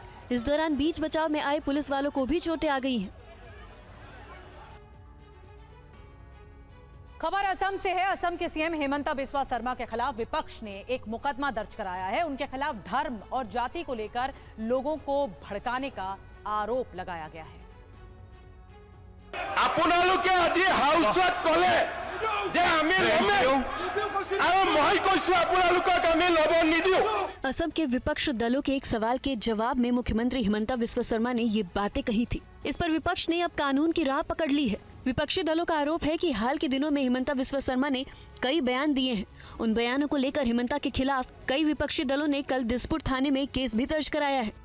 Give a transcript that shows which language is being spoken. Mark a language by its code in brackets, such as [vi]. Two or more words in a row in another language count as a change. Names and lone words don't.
[hi] इस दौरान बीच बचाव में आए पुलिस वालों को भी चोटें आ गई हैं। खबर असम से है। असम के सीएम हेमंता बिस्वा शर्मा के खिलाफ विपक्ष ने एक मुकदमा दर्ज कराया है। उनके खिलाफ धर्म और जाति को लेकर लोगों को भड़काने का आरोप लगाया गया है। [as] আপোনালোকে আজি হাউছত কলে যে আমি মই কৈছো আপোনালোকক আমি লব নিদিও। [hi] असम के विपक्ष दलों के एक सवाल के जवाब में मुख्यमंत्री हेमंता बिस्वा शर्मा ने ये बातें कही थी। इस पर विपक्ष ने अब कानून की राह पकड़ ली है। विपक्षी दलों का आरोप है कि हाल के दिनों में हेमंता बिस्वा शर्मा ने कई बयान दिए हैं। उन बयानों को लेकर हेमंता के खिलाफ कई विपक्षी दलों ने कल दिसपुर थाने में केस भी दर्ज कराया है।